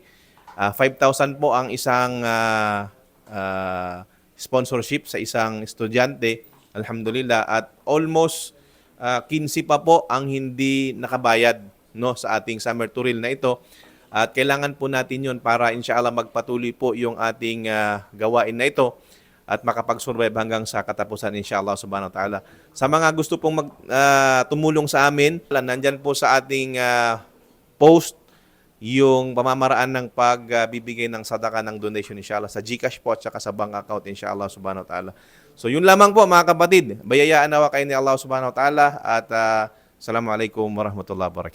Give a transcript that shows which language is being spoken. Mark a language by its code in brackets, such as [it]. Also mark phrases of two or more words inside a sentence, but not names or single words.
[tl] 5,000 po ang isang sponsorship sa isang estudyante, alhamdulillah, at almost 15 pa po ang hindi nakabayad, no, sa ating summer turil na ito. At kailangan po natin yun para inshallah magpatuloy po yung ating gawain na ito at makapag-survive hanggang sa katapusan [ar] إن شاء الله سبحانه وتعالى. [tl] Sa mga gusto pong tumulong sa amin, nandyan po sa ating post yung pamamaraan ng pagbibigay ng sadaka ng donation inshallah sa GCash po at saka sa bank account [ar] إن شاء الله سبحانه وتعالى. [tl] So yun lamang po mga kapatid. Bayayaan nawa kayo ni Allah [ar] سبحانه وتعالى [tl] at [ar] السلام عليكم ورحمة الله وبركاته.